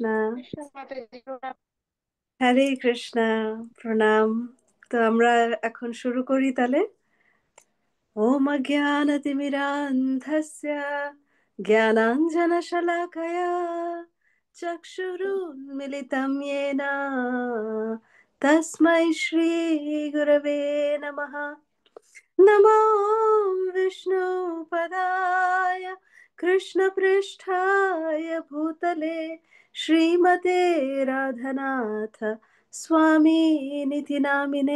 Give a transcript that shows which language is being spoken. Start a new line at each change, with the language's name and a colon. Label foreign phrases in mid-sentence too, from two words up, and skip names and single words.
Bangla: কৃষ্ণ মাতাজি প্রণাম। হরে কৃষ্ণ। প্রণাম। তো আমরা এখন শুরু করি তাহলে।
Sanskrit: ওম অজ্ঞানতিমিরান্ধস্য জ্ঞানাঞ্জনশলাকয়া চক্ষুরুন্মিলিतं येन তস্मै শ্রী গুরবে নমঃ। नमो विष्णुपदाय कृष्णपृष्ठाय भूतले श्रीमते राधनाथ स्वामिनिति नामिने।